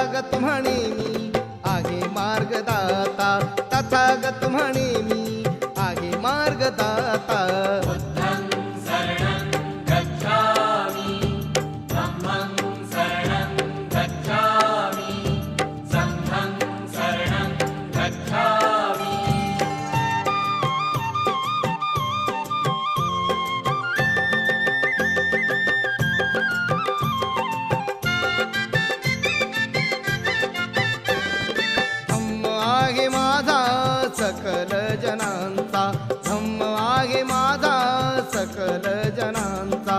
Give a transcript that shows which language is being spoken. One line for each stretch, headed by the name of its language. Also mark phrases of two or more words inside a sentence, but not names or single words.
Marathi: तथागत म्हणे मी आहे मार्गदाता, तथागत म्हणे मी आहे मार्गदाता.
Pali: बुद्धं शरणं गच्छामि, धम्मं शरणं गच्छामि, संघं शरणं गच्छामि.
Marathi: धम्म आहे माझा सकल जनांचा, धम्म आहे माझा सकल जनांचा.